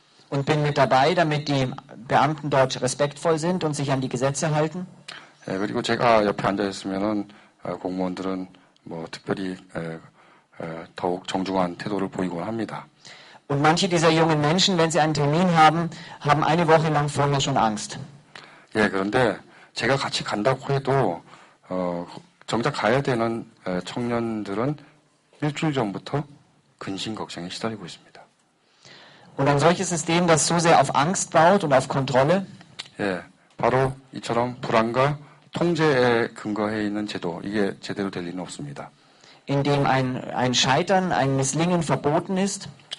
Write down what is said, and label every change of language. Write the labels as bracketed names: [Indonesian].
[German] Und bin mit dabei, damit die Beamten dort respektvoll sind und sich an die Gesetze halten. [Korean] 예, 그리고 제가 옆에 앉아 있으면은 공무원들은 뭐 특별히 더욱 정중한 태도를 보이곤 합니다. [German] Und manche dieser jungen Menschen, wenn sie einen Termin haben eine Woche lang vorher schon Angst. [Korean] 예, 그런데 제가 같이 간다고 해도 정작 가야 되는 청년들은 일주일 전부터 근심 걱정에 시달리고 있습니다. [German] Und ein solches System, das so sehr auf Angst baut und auf Kontrolle, [Korean] 예, 바로 이처럼 불안과 통제에 근거해 있는 제도, 이게 제대로 될 리는 없습니다. [German] in dem ein Scheitern, ein Misslingen verboten ist.